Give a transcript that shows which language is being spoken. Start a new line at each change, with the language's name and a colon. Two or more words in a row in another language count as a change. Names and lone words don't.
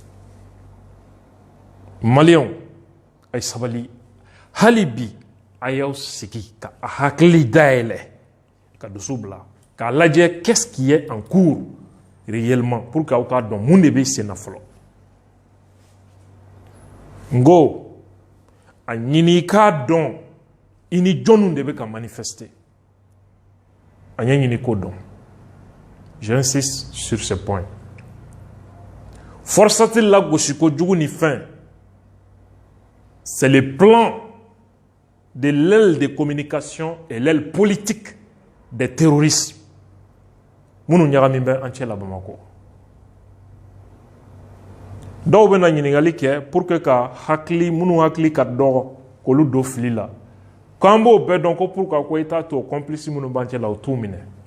Bambara: Maliens a ye sabali hali bi a y'aw sigi ka a hakili dayɛlɛ ka dusu bila k'a lajɛ
French: qu'est-ce qui est en cours réellement pour que
Bambara: aw k'a dɔn mun de bɛ sen na fɔlɔ n ko a ɲini i k'a dɔn i ni jɔnniw de bɛ ka manifester a ɲɛ ɲini k'o dɔn
French: j'insiste sur ce point
Bambara: Forsat lagosi kojugu ni fɛn
French: c'est le plan de l'aile de communication et l'aile politique des terroristes
Bambara: minnu ɲagami bɛ an cɛ la Bamako dɔw bɛ na ɲininkali kɛ
French: pour que
Bambara: ka hakili minnu hakili ka dɔgɔ k'olu don fili la k'an b'o bɛɛ dɔn ko pourquoi ko i t'a to complice minnu b'an cɛ la o t'u minɛ